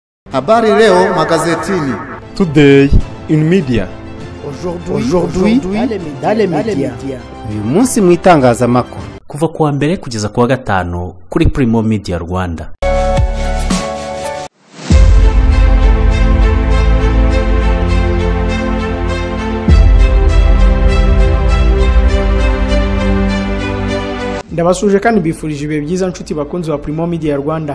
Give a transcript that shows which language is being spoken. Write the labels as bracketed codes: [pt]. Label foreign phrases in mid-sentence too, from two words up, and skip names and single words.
[sw] Habari leo magazetini. [en] Today in media. [fr] Aujourd'hui dans les médias. [rw] Uyu munsi mu itangazamakuru. Kuva kuwa mbere kugeza kuwa gatanu kuri Primo Media Rwanda. Ndabasuje kandi bifurije ibihe byiza nshuti bakunzi wa Primo Media Rwanda.